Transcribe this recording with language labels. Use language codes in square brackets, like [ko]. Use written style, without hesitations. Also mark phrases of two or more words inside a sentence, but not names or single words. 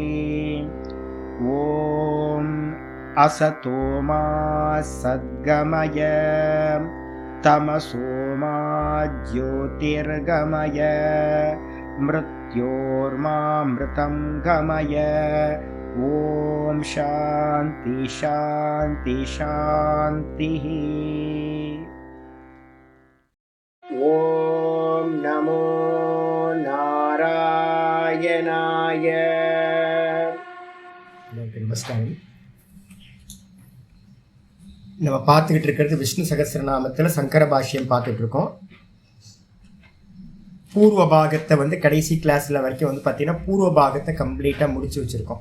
[sa] ॐ असतो मा सद्गमय तमसो मा ज्योतिर्गमय मृत्योर्मामृतं गमय। ॐ शान्ति शान्ति शान्तिः। ॐ नमो नारायणाय। [ta] நமஸ்காரம். நம்ம பார்த்துக்கிட்டு இருக்கிறது விஷ்ணு சகஸ்ரநாமத்தில் சங்கர பாஷ்யம் பார்த்துட்டு இருக்கோம். பூர்வ பாகத்தை கடைசி கிளாஸில் வரைக்கும் பார்த்தீங்கன்னா பூர்வ பாகத்தை கம்ப்ளீட்டாக முடிச்சு வச்சுருக்கோம்.